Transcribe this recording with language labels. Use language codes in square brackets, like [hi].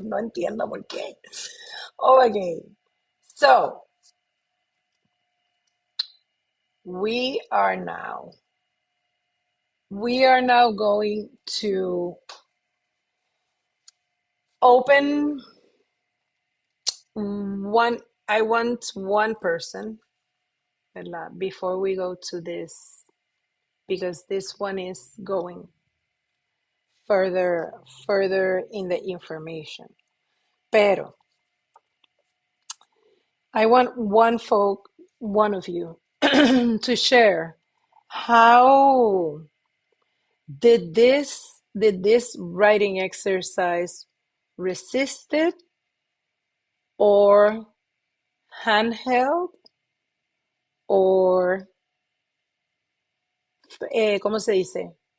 [es] No entiendo por qué. [en] Okay. So we are now we are now going to open one. I want one person, [es] ¿verdad? [en] Before we go to this, because this one is going further in the information. [es] Pero [en] I want one of you to share how did this writing exercise resisted or handheld or [es] ¿cómo se dice?